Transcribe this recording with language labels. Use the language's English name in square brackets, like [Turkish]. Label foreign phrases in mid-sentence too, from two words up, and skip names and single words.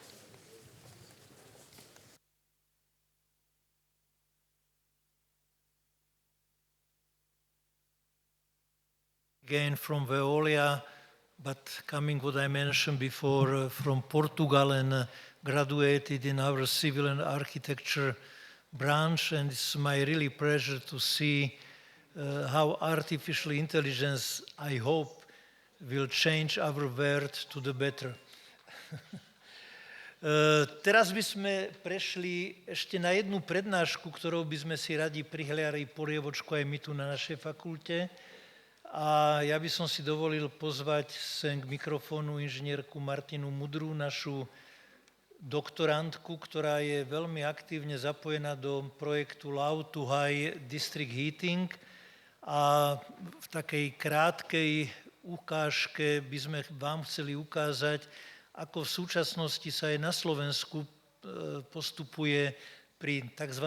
[English] Again from Veolia, but coming what I mentioned before from Portugal and graduated in our civil and architecture branch, and it's my really pleasure to see how artificial intelligence, I hope, will change our world to the better. [Slovak] Teraz by sme prešli ešte na jednu prednášku, ktorou by sme si radi prihliali polievočku aj my tu na našej fakulte. A ja by som si dovolil pozvať sem k mikrofónu inžinierku Martinu Mudrú, našu doktorantku, ktorá je veľmi aktívne zapojená do projektu Low to High District Heating a v takej krátkej ukážke by sme vám chceli ukázať, ako v súčasnosti sa aj na Slovensku postupuje pri tzv.